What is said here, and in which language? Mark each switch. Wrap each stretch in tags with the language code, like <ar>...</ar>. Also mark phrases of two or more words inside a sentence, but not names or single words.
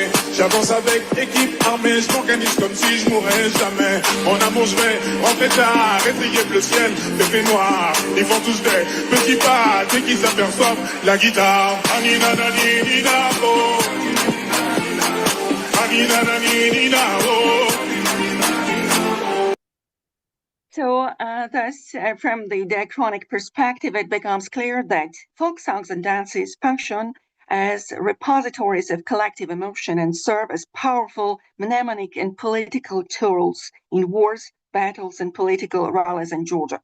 <fr>J'avance avec équipe armée, je m'organise comme si je mourrais jamais. Mon amour, je vais rentrer tard, étayer le ciel, pépé noir. Ils font tous des petits pas dès qu'ils aperçoivent la guitare. Anina nani nina oh. Anina nani nina oh.</fr> <en>So thus, from the diachronic perspective, it becomes clear that folk songs and dances function as repositories of collective emotion and serve as powerful mnemonic and political tools in wars, battles, and political rallies in Georgia.</en>